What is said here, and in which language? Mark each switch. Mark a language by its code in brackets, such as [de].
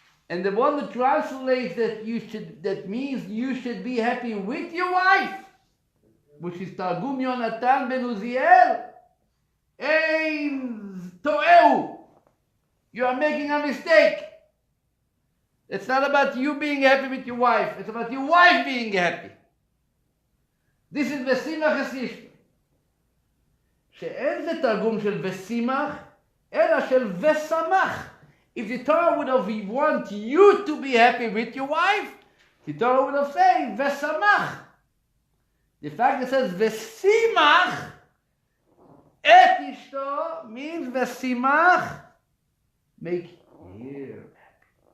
[en] And the one that translates that means you should be happy with your wife, which is Targum Yonatan ben Uziel. [he] Ein to'eu. [en] You are making a mistake. It's not about you being happy with your wife. It's about your wife being happy. This is [he] V'simach Esishto. שאין זה תרגום של ושימח, אלא של ושמח. [en] If the Torah would have want you to be happy with your wife, the Torah would have said v'samach. The fact that it says [he] v'simach et ishto [en] means v'simach, make her happy.